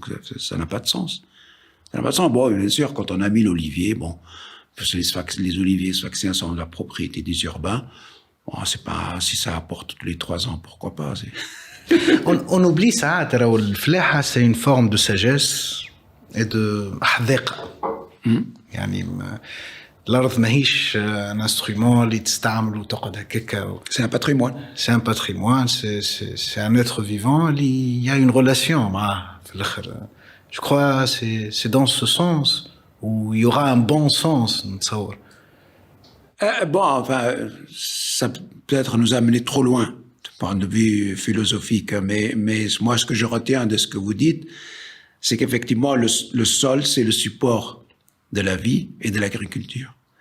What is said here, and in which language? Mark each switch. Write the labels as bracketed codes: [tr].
[fr] Donc, ça n'a pas de sens. Ça n'a pas de sens. Bon, bien sûr, quand on a mis l'olivier, bon, parce que les oliviers sfaxiens sont la propriété des urbains. Bon, c'est pas, si ça apporte tous les 3 ans, pourquoi pas, on oublie ça, le flaha, c'est une forme de sagesse et de حذاقة. [ar] يعني الأرض ماهيش [fr] un instrument [ar] اللي تستعمل وتقعد هكاكا. [fr] C'est un patrimoine. C'est un patrimoine, c'est un être vivant il y a une relation [ar] معاه في الآخر. [fr] Je crois c'est dans ce sens où il y aura un bon sens نتصور. Bon, enfin, ça peut peut-être nous amener trop loin, du point de vue philosophique, mais moi, ce que je retiens de ce que vous dites, c'est qu'effectivement, le sol, c'est le support de la vie et de l'agriculture.